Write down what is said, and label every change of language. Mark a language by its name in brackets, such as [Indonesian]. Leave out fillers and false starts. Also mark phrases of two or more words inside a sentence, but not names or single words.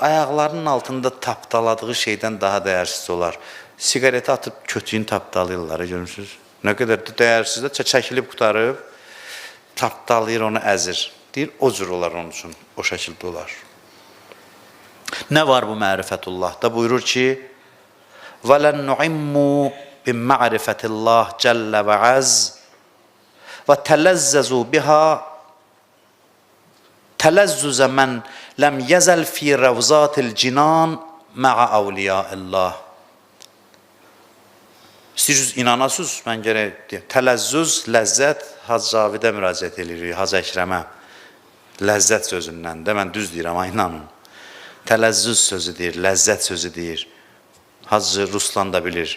[Azerbaijani] Ayaqlarının altında tapdaladığı şeydən daha dəyərsiz olar. Siqareti atıb kötüyünü tapdalayırlar, görürsünüz? Nə qədər də dəyərsiz də çəkilib qutarıb, tapdalayır, onu əzir. Deyir, o cür olar onun üçün, o şəkildə olar. Nə var bu mərifətullahda? Buyurur ki, [Arabic] وَلَنْ نُعِمُّ بِمَعْرِفَةِ اللّٰهِ جَلَّ وَعَزْ وَتَلَزَّزُوا بِهَا تَلَزُّزَ مَنْ لَمْ يَزَلْ فِي رَوْزَاتِ الْجِنَانِ مَعَ أَوْلِيَاءِ اللّٰهِ. [Azerbaijani] İstəyirsiniz, inanasınız, mən gərək deyəm. Tələzzüz, ləzzət, Hacı Cavidə müraciət edirik, Hacı Əkrəmə. Ləzzət sözündən də, mən düz deyirəm, inanın. Tələzzüz sözü deyir, ləzzət sözü deyir. Hacı Ruslan da bilir.